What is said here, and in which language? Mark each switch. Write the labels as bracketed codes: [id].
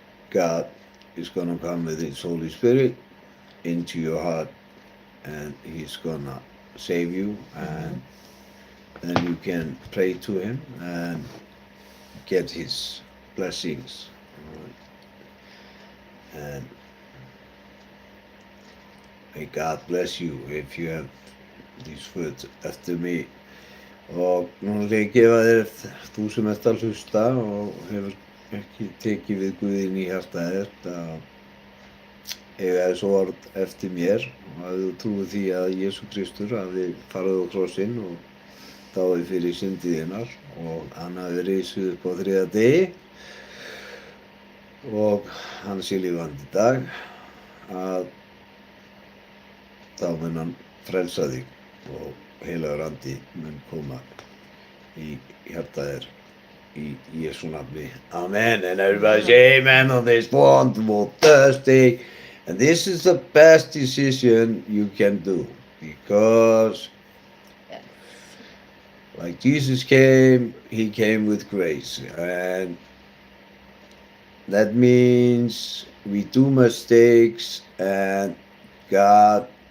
[en] God is gonna come with his Holy Spirit into your heart and he's gonna save you, and then you can pray to him and get his blessings. And may God bless you if you have these words after me. [is] Og nú ætla ég að gefa þér, þú sem ert að hlusta og hefur ekki tekið við Guðinn í hjarta þér, að eiga þessu orð eftir mér og að þú trúir því að Jesú Kristur hafi farið á krossinn og dáið fyrir syndið þínar og hann hafi risið upp á þriðja degi og hann sé lifandi í dag, að þá mun hann frelsa þig og heilagur andi mun koma í hjarta þér í Jesú nafni. Amen. [en] And everybody say amen on this wonderful Thursday. And this is the best decision you can do, because Yes. like Jesus came, he came with grace, and that means we do mistakes and God,